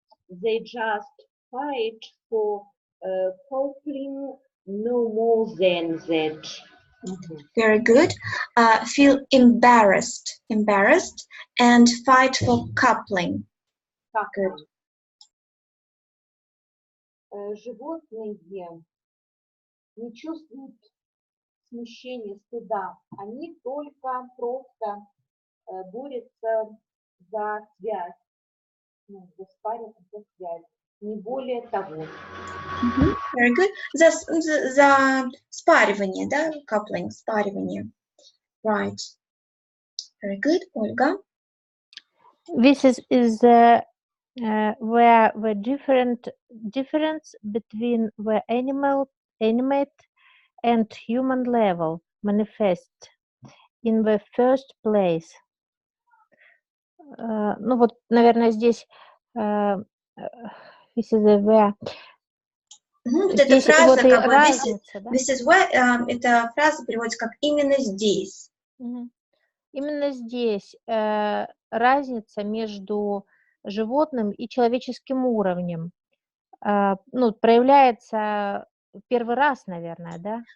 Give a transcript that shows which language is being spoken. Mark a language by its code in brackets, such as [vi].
[en] They just fight for coupling, no more than that. Very good. Feel embarrassed and fight for coupling. Good. [ru] Животные не чувствуют смущения, стыда. Они только просто борются за связь, за связь, не более того. [en] Very good. [ru] За спаривание, да? Coupling, спаривание. [en] Right. Very good. Ольга? This is where the difference between the animate and human level manifests in the first place. [ru] Наверное, здесь [en] this is where. [ru] Вот эта фраза, как бы, [en] this is where, [ru] эта фраза переводится как «именно здесь». Именно здесь разница между животным и человеческим уровнем проявляется первый раз, наверное, да?